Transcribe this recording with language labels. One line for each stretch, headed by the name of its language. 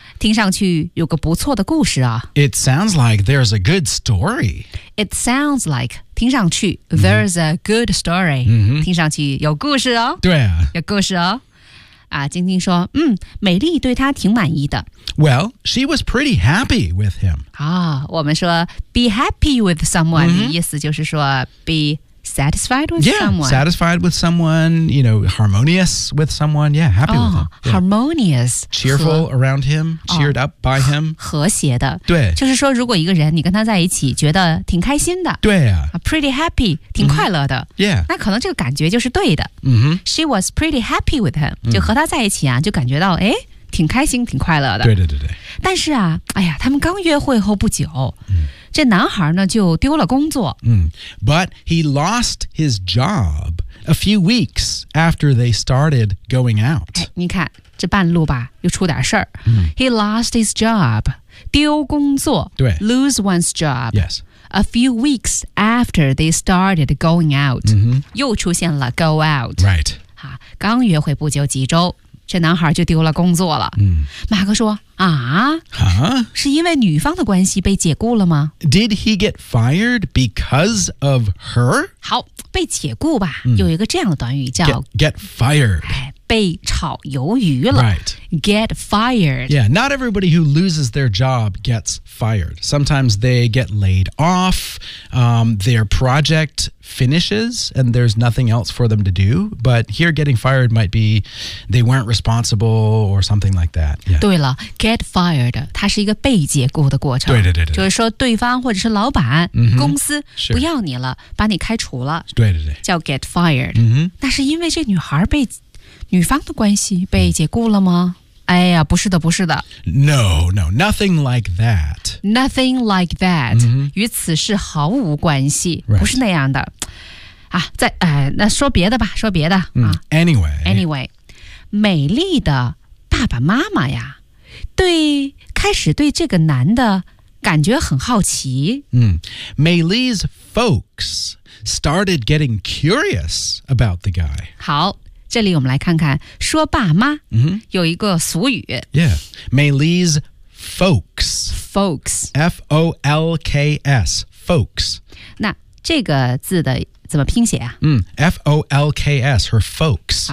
Chinese: 听上去有个不错的故事啊
English: It sounds like there's a good story It sounds like
Chinese: 听上去、
English: there's a good story、
Chinese: 听上去有故事哦对啊有故事哦啊，晶晶说，美丽对他挺满意的。
English: Well, she was pretty happy with him.
Chinese: 啊，我们说
English: be happy with someone，
Chinese: 意思就是说
English: be satisfied with someone. Satisfied with someone, you know, harmonious with someone. Yeah, happy with him. Harmonious. Cheerful around him, cheered up by him.
Chinese: 和谐的。对。就是说，如果一个人你跟他在一起，觉得挺开心的。对啊。
English: Pretty happy,
Chinese: 挺快乐的。
English: Yeah.
Chinese: 那可能这个感觉就是对的。
English: She was pretty happy with him.
Chinese: 就和他在一起啊，就感觉到，哎，挺开心，挺快乐的。对。但是啊，哎呀，他们刚约会后不久。这男孩呢就丢了工作。
English: But he lost his job a few weeks after they started going out.
Chinese: 你看这半路吧又出点事儿。
English: He lost his job,
Chinese: 丢工作。对。
English: Lose one's job. Yes. A few weeks after they started going out.
Chinese: 又出现了 go out.
English: Right.
Chinese: 刚约会不久几周。这男孩就丢了工作了。马克说啊、是因为女方的关系被解雇了吗
English: Did he get fired because of her?
Chinese: 好被解雇吧、有一个这样的短语叫
English: get fired、
Chinese: 被炒鱿鱼了、
English: right. Get fired Yeah, not everybody who loses their job gets fired Sometimes they get laid off、their project finishes and there's nothing else for them to do. But here, getting fired might be they weren't responsible or something like that.、
Chinese: Yeah. 对了 get fired, 它是一个被解雇的过程。对对对对。就是说对方或者是老板、 mm-hmm. 公司不要你了、
English: sure.
Chinese: 把你开除了。对对对。叫 get fired、 mm-hmm.。那是因为这女孩被女方的关系被解雇了吗、mm-hmm. 哎呀，不是的，不是的。
English: No, no, nothing like that. Nothing like that.、 Mm-hmm.
Chinese: 与此事毫无关系、
English: right.
Chinese: 不是那样的。啊，在、那说别的吧，说别的。
English: Anyway,
Chinese: 美丽的爸爸妈妈呀，对，开始对这个男的感觉很好奇。
English: 美丽's folks started getting curious about the guy.
Chinese: 好。这里我们来看看说爸妈、 mm-hmm. 有一个俗语
English: Yeah, Maylee's folks Folks F-O-L-K-S Folks
Chinese: 那这个字的怎么拼写啊、
English: mm, F-O-L-K-S Her folks、